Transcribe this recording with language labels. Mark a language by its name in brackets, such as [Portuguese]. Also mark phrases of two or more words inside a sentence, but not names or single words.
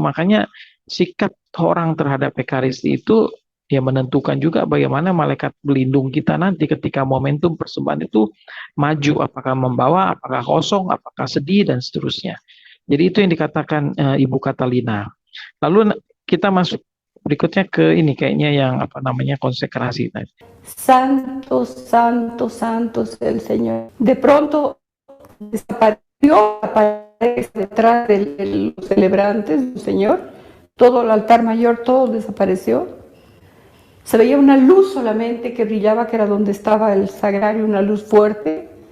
[Indonesian] Makanya sikap orang terhadap Ekaristi itu ya menentukan juga bagaimana malaikat pelindung kita nanti ketika momentum persembahan itu maju, apakah membawa, apakah kosong, apakah sedih dan seterusnya. Jadi itu yang dikatakan Ibu Catalina. Lalu kita masuk berikutnya ke ini kayaknya yang apa namanya konsekrasi tadi. [Spanish] Santo, santo, santo es el Señor. De pronto desapareció, aparece detrás de los celebrantes del Señor, todo el altar mayor, todo desapareció. Se veía una luz solamente que brillaba, que era donde estaba el sagrario, una luz fuerte.